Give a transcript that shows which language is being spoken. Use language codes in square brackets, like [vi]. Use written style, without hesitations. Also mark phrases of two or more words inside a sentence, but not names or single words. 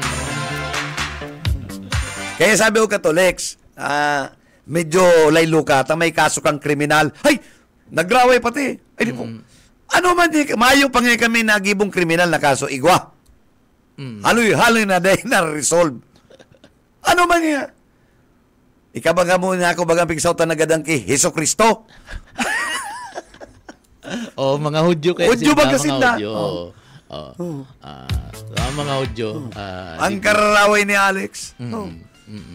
[bik] Kaya sabi ko ka to, Lex, medyo laylo ka, may kaso kang kriminal. Ay, nagraway pati. Ay, di po. Ano man di, mayo pa nga kami nagibong kriminal na kaso, igwa. Haloy na dahil na-resolve. Ano man niya? Ikabaga mo na ako bagang pigsautan na gadang ki Heso Kristo. Mga Hudyo kayo. Hudyo ba kasi na? Mga Hudyo. Ang kararaway ni Alex. Ano?